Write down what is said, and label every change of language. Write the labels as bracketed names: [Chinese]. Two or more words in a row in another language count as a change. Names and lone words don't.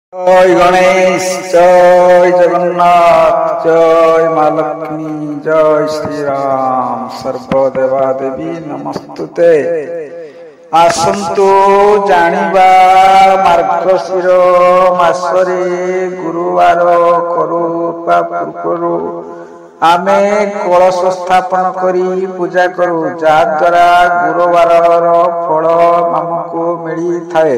[Odia] ଜୟ ଗଣେଶ, ଜୟ ଜଗନ୍ନାଥ, ଜୟ ମାଁ ଲକ୍ଷ୍ମୀ, ଜୟ ଶ୍ରୀ ରାମ। [Sanskrit] सर्वदेवा देवी नमस्तुते। [Odia] ଆସନ୍ତୁ ଜାଣିବା ମାର୍ଗଶୀର ମାସରେ ଗୁରୁବାର କରୁଆ ପୂର୍ବରୁ ଆମେ କଳସ ସ୍ଥାପନ କରି ପୂଜା କରୁ, ଯାହାଦ୍ୱାରା ଗୁରୁବାର ଫଳ ଆମକୁ ମିଳି ଥାଏ।